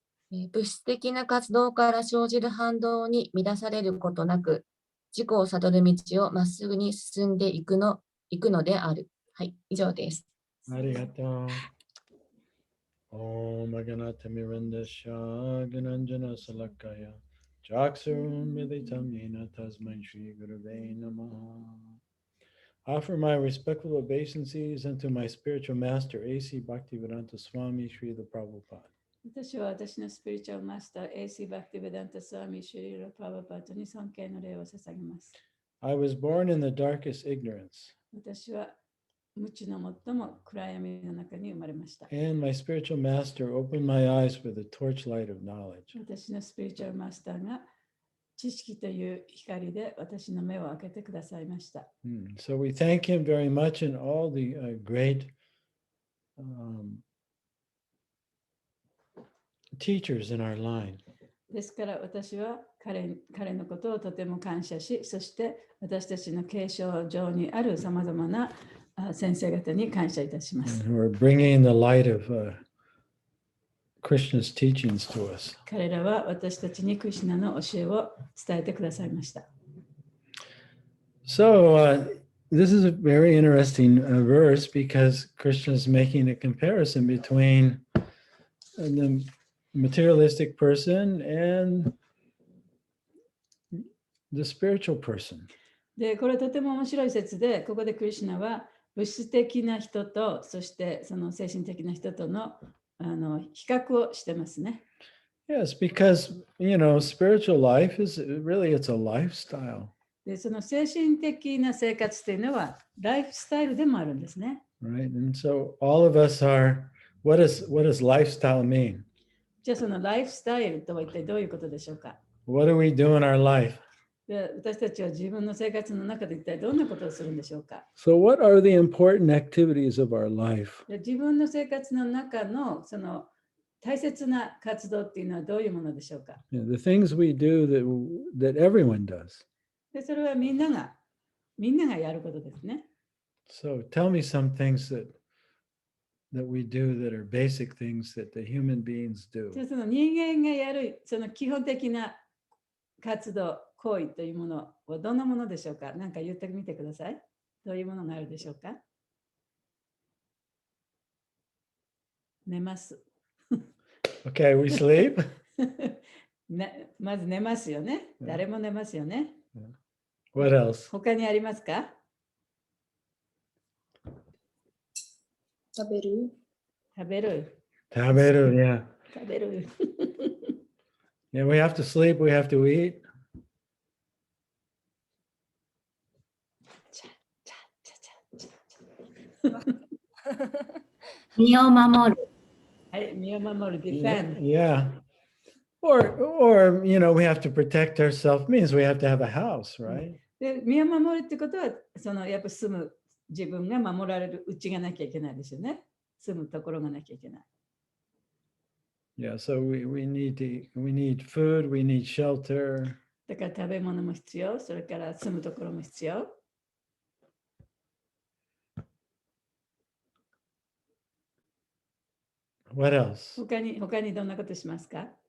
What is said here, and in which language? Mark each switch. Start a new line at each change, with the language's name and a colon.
Japanese: 物質的な活動から生じる反動に乱されることなく、自己を悟る道をまっすぐに進んでいくのである。はい、以上です。ありがとう。
Sanskrit: Om Aganata Mirandasha Gananjana Salakaya Jaksurun Militam Yena Tasmai Shri Gurave Namaha.
English: Offer my respectful obeisances unto my spiritual master, A.C. Bhaktivedanta Swami Srila Prabhupada.
Japanese: 私は私のスピリチュアルマスター、A.C. バクティベダンタ・スワミ・シュリーラ・パワパートに尊敬の礼を捧げます。
English: I was born in the darkest ignorance.
Japanese: 私は無知の最も暗闇の中に生まれました。
English: And my spiritual master opened my eyes with the torchlight of knowledge.
Japanese: 私のスピリチュアルマスターが知識という光で私の目を開けてくださいました。
English: So we thank him very much and all the great teachers in our line.
Japanese: ですから私は彼のことをとても感謝し、そして私たちの継承上にあるさまざまな先生方に感謝いたします。
English: Who are bringing the light of Krishna's teachings to us.
Japanese: 彼らは私たちにクリシュナの教えを伝えてくださいました。
English: So this is a very interesting verse because Krishna is making a comparison between the materialistic person and the spiritual person.
Japanese: で、これとても面白い説で、ここでクリシュナは物質的な人と、そしてその精神的な人との比較をしてますね。
English: Yes, because, spiritual life is really, it's a lifestyle.
Japanese: で、その精神的な生活というのはライフスタイルでもあるんですね。
English: Right. And so all of us are, what does lifestyle mean?
Japanese: じゃあそのライフスタイルとは一体どういうことでしょうか？
English: What do we do in our life?
Japanese: で、私たちは自分の生活の中で一体どんなことをするんでしょうか？
English: So what are the important activities of our life?
Japanese: で、自分の生活の中のその大切な活動っていうのはどういうものでしょうか？
English: The things we do that everyone does.
Japanese: で、それはみんながやることですね。
English: So tell me some things that we do that are basic things that the human beings do.
Japanese: じゃあその人間がやるその基本的な活動、行為というものはどんなものでしょうか？何か言ってみてください。どういうものがあるでしょうか？寝ます。
English: Okay, we sleep.
Japanese: まず寝ますよね。誰も寝ますよね。
English: What else?
Japanese: 他にありますか？食べる。食べる。
English: Taberu, yeah.
Japanese: 食べる。
English: Yeah, we have to sleep, we have to eat.
Japanese: 身を守る。はい、身を守る。defend。
English: Yeah. Or we have to protect ourselves means we have to have a house, right?
Japanese: で、身を守るってことは、やっぱ住む自分が守られる家がなきゃいけないですよね。住むところがなきゃいけない。
English: Yeah, so we need food, we need shelter.
Japanese: だから食べ物も必要、それから住むところも必要。
English: What else?
Japanese: 他にどんなことしますか？